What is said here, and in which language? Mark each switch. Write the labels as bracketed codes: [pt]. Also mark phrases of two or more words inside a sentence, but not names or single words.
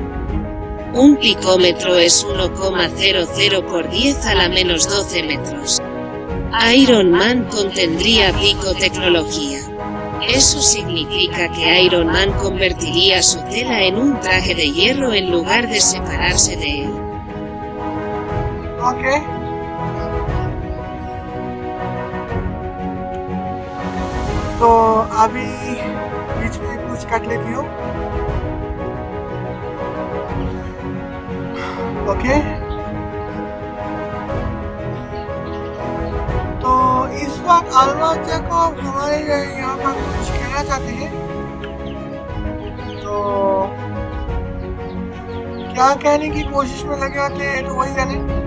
[es] Un picómetro es 1,00 por 10 a la menos 12 metros. Iron Man contendría picotecnología. Eso significa que Iron Man convertiría su tela en un traje de hierro en lugar de separarse de él. [hi] ओके तो अभी बीच में कुछ काट लेती हूँ। ओके तो इस वक्त अलमा जैकब हमारे यहाँ पर कुछ कहना चाहते हैं, तो क्या कहने की कोशिश में लगे होते हैं तो वही जाने।